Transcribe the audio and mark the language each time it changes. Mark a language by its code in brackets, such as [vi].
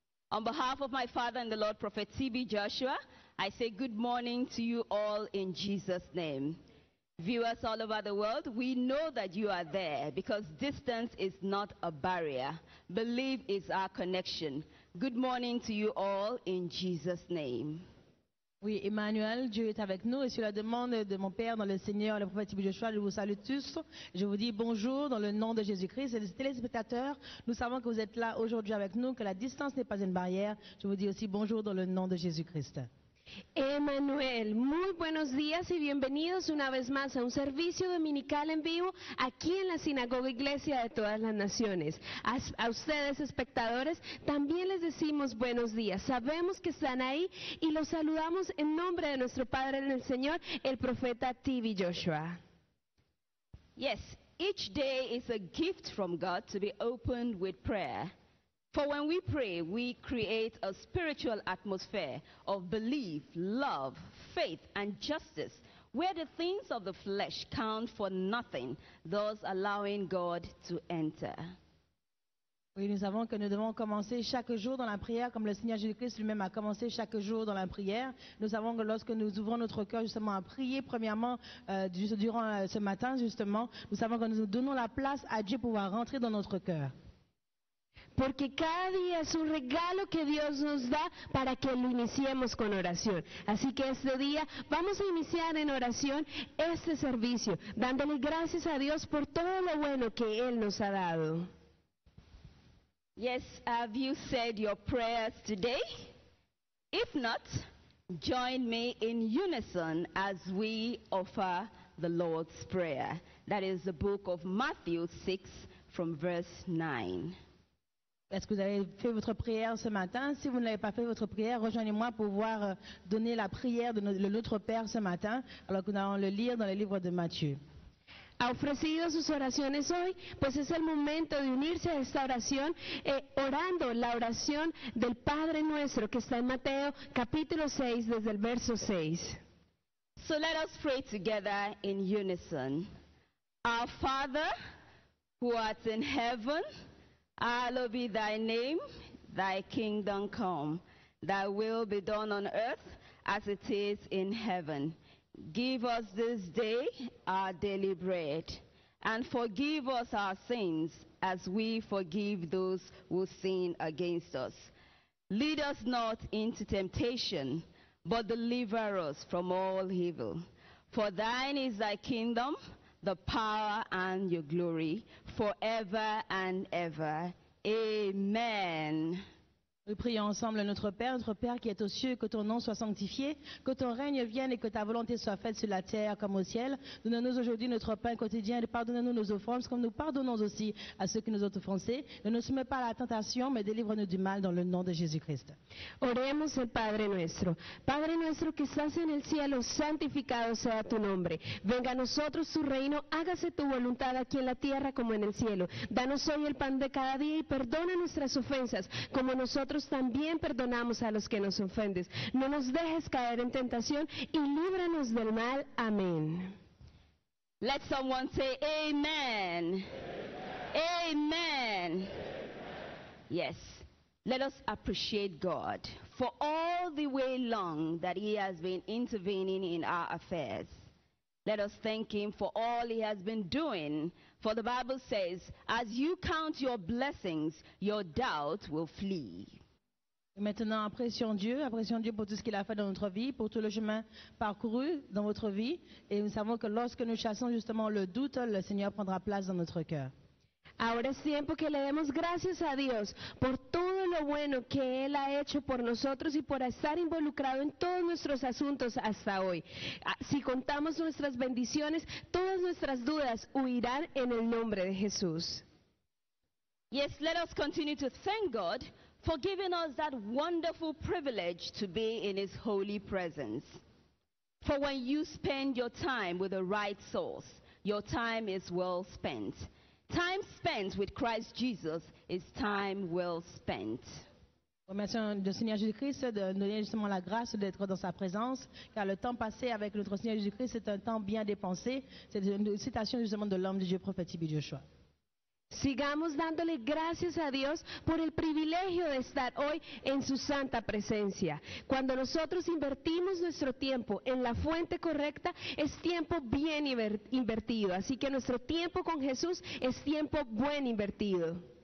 [en] On behalf of my father and the Lord, Prophet T.B. Joshua, I say good morning to you all in Jesus' name. Viewers all over the world, we know that you are there because distance is not a barrier. Belief is our connection. Good morning to you all in Jesus' name. [fr] Oui, Emmanuel, Dieu est avec nous et sur la demande de mon Père dans le Seigneur, le prophète Joshua, je vous salue tous. Je vous dis bonjour dans le nom de Jésus-Christ. Et les téléspectateurs, nous savons que vous êtes là aujourd'hui avec nous, que la distance n'est pas une barrière. Je vous dis aussi bonjour dans le nom de Jésus-Christ. [es] Emmanuel, muy buenos días y bienvenidos una vez más a un servicio dominical en vivo aquí en la Sinagoga Iglesia de todas las naciones. A ustedes, espectadores, también les decimos buenos días. Sabemos que están ahí y los saludamos en nombre de nuestro Padre en el Señor, el profeta T.B. Joshua. [en] Yes, each day is a gift from God to be opened with prayer. For when we pray, we create a spiritual atmosphere of belief, love, faith, and justice, where the things of the flesh count for nothing, thus allowing God to enter. [fr] Oui, nous savons que nous devons commencer chaque jour dans la prière, comme le Seigneur Jésus-Christ lui-même a commencé chaque jour dans la prière. Nous savons que lorsque nous ouvrons notre cœur justement à prier, premièrement, durant ce matin justement, nous savons que nous donnons la place à Dieu pour pouvoir rentrer dans notre cœur. [es] Porque cada día es un regalo que Dios nos da para que lo iniciemos con oración. Así que este día vamos a iniciar en oración este servicio, dándole gracias a Dios por todo lo bueno que Él nos ha dado. [en] Yes, have you said your prayers today? If not, join me in unison as we offer the Lord's Prayer. That is the book of Matthew 6 from verse 9. [fr] Est-ce que vous avez fait votre prière ce matin? Si vous n'avez pas fait votre prière, rejoignez-moi pour pouvoir donner la prière de notre Père ce matin, alors que nous allons le lire dans le livre de Matthieu. [es] Ha ofrecido sus oraciones hoy, pues es el momento de unirse a esta oración, orando la oración del Padre Nuestro que está en Mateo capítulo 6 desde el verso 6. [en] So let us pray together in unison. Our Father, who art in heaven, hallowed be thy name, thy kingdom come, thy will be done on earth as it is in heaven. Give us this day our daily bread, and forgive us our sins as we forgive those who sin against us. Lead us not into temptation, but deliver us from all evil. For thine is thy kingdom, the power and your glory, forever and ever. Amen. [fr] Nous prions ensemble notre Père qui est aux cieux, que ton nom soit sanctifié, que ton règne vienne et que ta volonté soit faite sur la terre comme au ciel. Donne-nous aujourd'hui notre pain quotidien et pardonne-nous nos offenses comme nous pardonnons aussi à ceux qui nous ont offensés. Ne nous soumets pas à la tentation, mais délivre-nous du mal dans le nom de Jésus-Christ. [es] Oremos el Padre Nuestro. Padre nuestro que estás en el cielo, santificado sea tu nombre. Venga a nosotros tu reino, hágase tu voluntad aquí en la tierra como en el cielo. Danos hoy el pan de cada día y perdona nuestras ofensas, como nosotros también perdonamos a los que nos ofenden. No nos dejes caer en tentación y líbranos del mal. Amén. [en] Let someone say amen. Amen. Amen. Yes. Let us appreciate God for all the way long that he has been intervening in our affairs. Let us thank him for all he has been doing. For the Bible says, as you count your blessings, your doubt will flee. [fr] Et maintenant, apprécions Dieu pour tout ce qu'il a fait dans notre vie, pour tout le chemin parcouru dans votre vie. Et nous savons que lorsque nous chassons justement le doute, le Seigneur prendra place dans notre cœur. [es] Ahora es tiempo que le demos gracias a Dios por todo lo bueno que Él ha hecho por nosotros y por estar involucrado en todos nuestros asuntos hasta hoy. Si contamos nuestras bendiciones, todas nuestras dudas huirán en el nombre de Jesús. [en] Yes, let us continue to thank God for giving us that wonderful privilege to be in His holy presence. For when you spend your time with the right source, your time is well spent. Time spent with Christ Jesus is time well spent. [fr] Remercions le Seigneur Jésus-Christ de nous donner justement la grâce d'être dans sa présence, car le temps passé avec notre Seigneur Jésus-Christ, c'est un temps bien dépensé. C'est une citation justement de l'homme de Dieu prophétique de Joshua. [es] Sigamos dándole gracias a Dios por el privilegio de estar hoy en su santa presencia. Cuando nosotros invertimos nuestro tiempo en la fuente correcta, es tiempo bien invertido. Así que nuestro tiempo con Jesús es tiempo buen invertido.